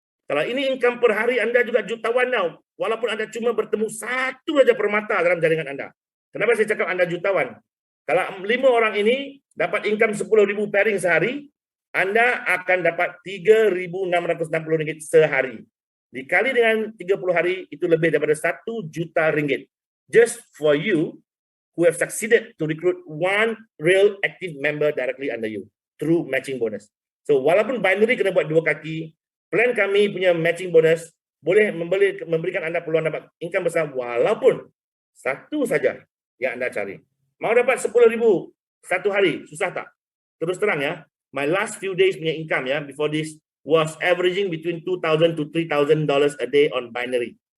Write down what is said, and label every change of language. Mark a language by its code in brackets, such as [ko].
[ms] Kalau ini income per hari, anda juga jutawan now. Walaupun anda cuma bertemu satu saja permata dalam jaringan anda. Kenapa saya cakap anda jutawan? Kalau 5 orang ini dapat income 10.000 pairing sehari, Anda akan dapat RM3.660 sehari. Dikali dengan 30 hari, itu lebih daripada RM1 juta. [en] Just for you who have succeeded to recruit one real active member directly under you through matching bonus. [ms] So, walaupun binary kena buat 2 kaki, plan kami punya matching bonus boleh memberikan Anda peluang dapat income besar walaupun satu saja yang Anda cari. Mau dapat 10.000 satu hari, susah tak? Terus terang ya, [en] my last few days [ms] punya [en] income ya, before this, was averaging between $2,000 to $3,000 a day on binary.